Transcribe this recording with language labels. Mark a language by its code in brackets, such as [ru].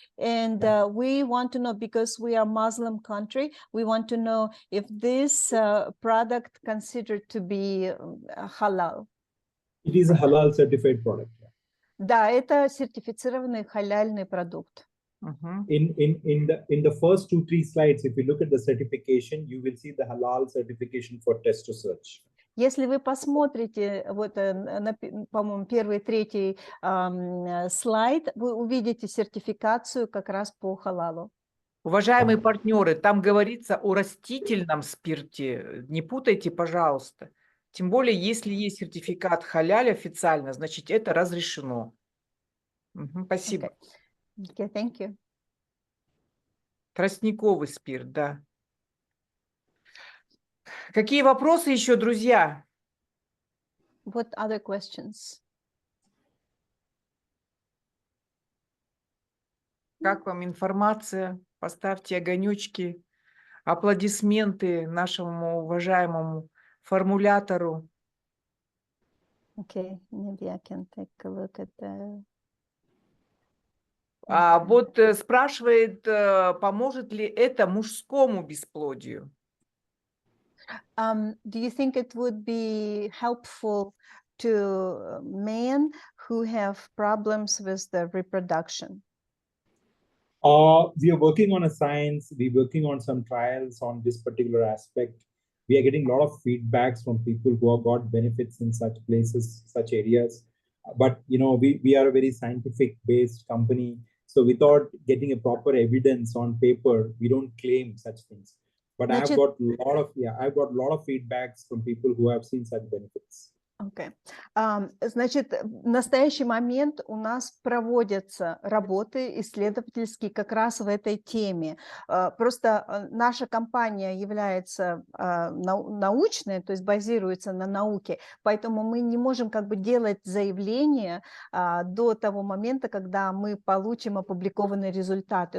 [en] And we want to know, because we are Muslim country, we want to know if this product considered to be halal. It is a halal certified product. [ru] Да, это сертифицированный халяльный продукт. [en] In the first 2-3 slides, if you look at the certification, you will see the halal certification for Testosterone. [ru] Если вы посмотрите, вот, по-моему, 1-3 слайд, вы увидите сертификацию как раз по халалу. Уважаемые партнеры, там говорится о растительном спирте. Не путайте, пожалуйста. Тем более, если есть сертификат халяль официально, значит, это разрешено. Спасибо. [en] Okay, thank you. [ru] Тростниковый спирт, да. Какие вопросы еще, друзья? [en] What other questions? [ru] Как вам информация? Поставьте огонечки, аплодисменты нашему уважаемому формулятору. [en] Okay, maybe I can take a look at the... [ru] Вот спрашивает, поможет ли это мужскому бесплодию? [en] Do you think it would be helpful to men who have problems with the reproduction? We are working on a science. We're working on some trials on this particular aspect. We are getting a lot of feedbacks from people who have got benefits in such places, such areas. But we are a very scientific based company, so without getting a proper evidence on paper, we don't claim such things. But I've got a lot of feedbacks from people who have seen such benefits. Okay. [ru] Значит, в настоящий момент у нас проводятся работы исследовательские как раз в этой теме. Просто наша компания является научной, то есть базируется на науке, поэтому мы не можем как бы делать заявление до того момента, когда мы получим опубликованные результаты.